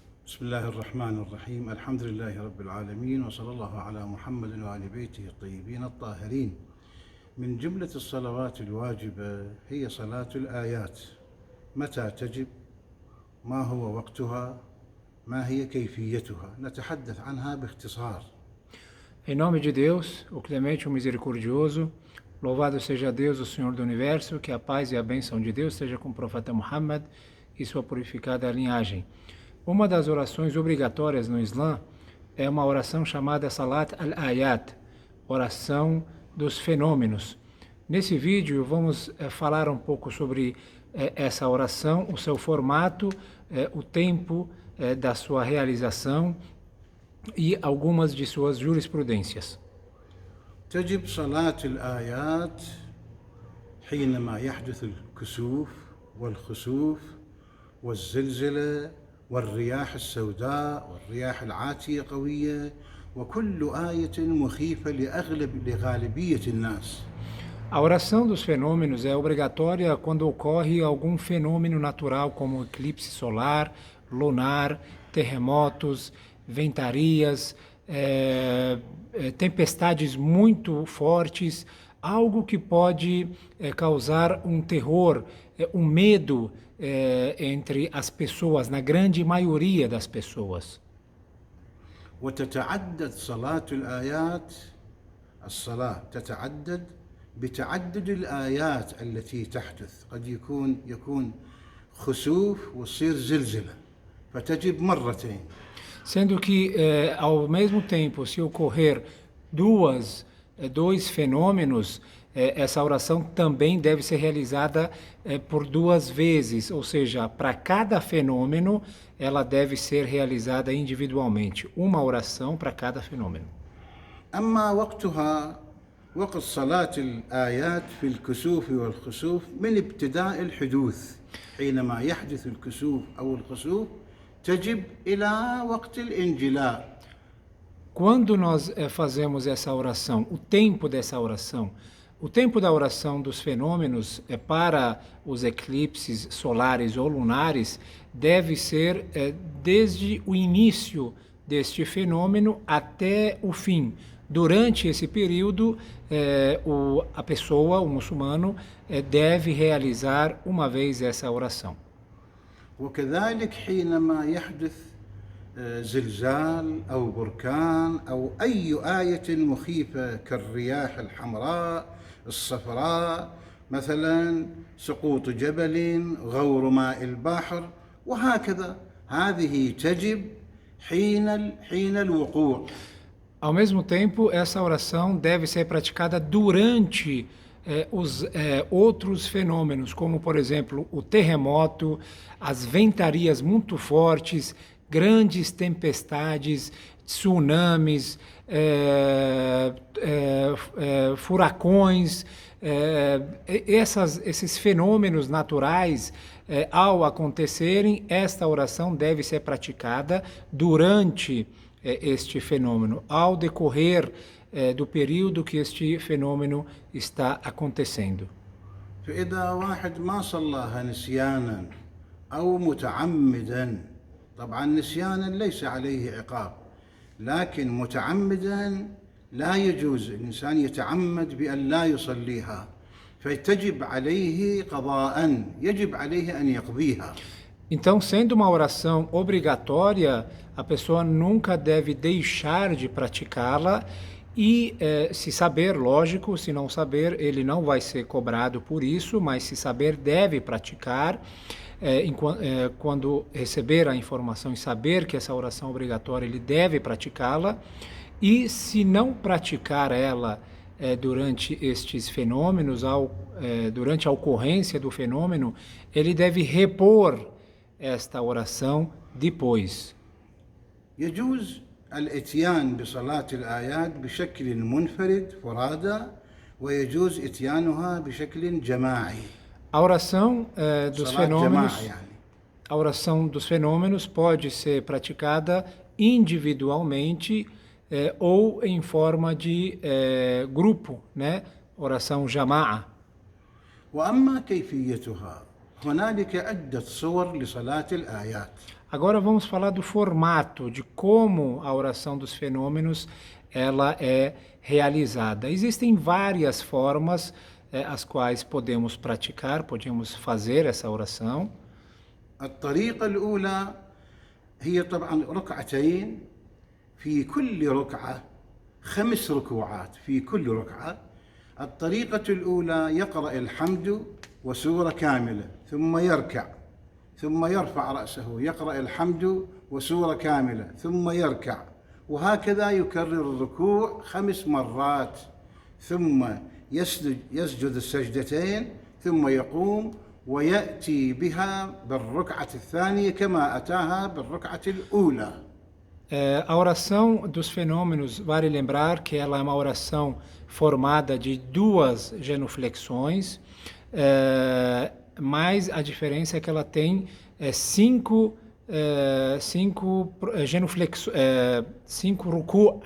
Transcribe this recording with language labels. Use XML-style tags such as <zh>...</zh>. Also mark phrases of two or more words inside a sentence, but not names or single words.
<ar>بسم الله الرحمن الرحيم الحمد لله رب العالمين وصلى الله على محمد وآل بيته الطيبين الطاهرين. من جملة الصلوات الواجبة هي صلاة الآيات. متى تجب؟ ما هو وقتها؟ ما هي كيفيتها؟ نتحدث عنها باختصار.</ar> <pt>Em nome de Deus, o clemente e o misericordioso, louvado seja Deus, o Senhor do Universo, que a paz e a bênção de Deus seja com o profeta Muhammad e sua purificada linhagem. Uma das orações obrigatórias no Islã é uma oração chamada</pt> <ar>صلاة الآيات,</ar> <pt>oração dos fenômenos. Nesse vídeo vamos falar um pouco sobre essa oração, o seu formato, o tempo da sua realização e algumas de suas jurisprudências.</pt> <ar>تجب صلاة الآيات حينما يحدث الكسوف والخسوف والزلزلة والرياح السوداء والرياح العاتية قوية وكل آية مخيفة لغالبية الناس.</ar> <pt>A oração dos fenômenos é obrigatória quando ocorre algum fenômeno natural como eclipse solar, lunar, terremotos, ventarias, tempestades muito fortes, algo que pode causar um terror, um medo entre as pessoas, na grande maioria das pessoas.</pt> <ar>وتتعدد صلاة الآيات الصلاة تتعدد بتعدد الآيات التي تحدث. قد يكون خسوف وتصير زلزلة فتجب مرتين.</ar> <pt>Sendo que, ao mesmo tempo, se ocorrer dois fenômenos, essa oração também deve ser realizada por duas vezes, ou seja, para cada fenômeno, ela deve ser realizada individualmente, uma oração para cada fenômeno.</pt> <ar>أما وقتها وقت صلاة الآيات في الكسوف والخسوف من ابتداء الحدوث. حينما يحدث الكسوف أو الخسوف تجب إلى وقت الانجلاء.</ar> <pt>Quando nós fazemos essa oração, o tempo dessa oração, o tempo da oração dos fenômenos para os eclipses solares ou lunares deve ser desde o início deste fenômeno até o fim. Durante esse período, a pessoa, o muçulmano, deve realizar uma vez essa oração.</pt> <ar>وكذلك حينما يحدث زلزال أو بركان أو أي آية مخيفة كالرياح الحمراء الصفراء مثلا سقوط جبل غور ماء البحر وهكذا هذه تجب حين الوقوع.</ar> <pt>Ao mesmo tempo, essa oração deve ser praticada durante os outros fenômenos, como, por exemplo, o terremoto, as ventarias muito fortes, grandes tempestades, tsunamis, furacões, esses fenômenos naturais, ao acontecerem, esta oração deve ser praticada durante este fenômeno, ao decorrer do período que este fenômeno está acontecendo.</pt> <ar>فإذا واحد ما صلاها نسيانا أو متعمدا، طبعا نسيانا ليس عليه عقاب، لكن متعمدا لا يجوز الإنسان يتعمد بأن لا يصليها، فتجب عليه قضاء، يجب عليه أن يقضيها.</ar> <pt>Então, sendo uma oração obrigatória, a pessoa nunca deve deixar de praticá-la e, se saber, lógico, se não saber, ele não vai ser cobrado por isso, mas se saber, deve praticar. Quando receber a informação e saber que essa oração é obrigatória, ele deve praticá-la. E se não praticar ela durante estes fenômenos, durante a ocorrência do fenômeno, ele deve repor esta oração depois.</pt> <ar>يجوز الاتيان بصلاة الآيات بشكل منفرد فرادى ويجوز اتيانها بشكل جماعي.</ar> <pt>A oração dos fenômenos pode ser praticada individualmente ou em forma de grupo, né? Oração jama'a.</pt> <ar>وأما كيفيتها هنالك عدة صور لصلاة الآيات.</ar> <pt>Agora vamos falar do formato, de como a oração dos fenômenos ela é realizada. Existem várias formas as quais podemos praticar, podemos fazer essa oração.</pt> <ar>الطريقة الأولى هي طبعا ركعتين، في كل ركعة 5 ركوعات في كل ركعة. الطريقة الأولى يقرأ الحمد وسورة كاملة ثم يركع ثم يرفع رأسه، يقرأ الحمد وسورة كاملة ثم يركع، وهكذا يكرر الركوع 5 مرات، ثم يسجد السجدتين ثم يقوم ويأتي بها بالركعة الثانية كما أتاها بالركعة الأولى.</ar> <pt>A oração dos fenômenos, vale lembrar que ela é uma oração formada de 2 genuflexões, mas a diferença é que ela tem 5 ruku'.</pt>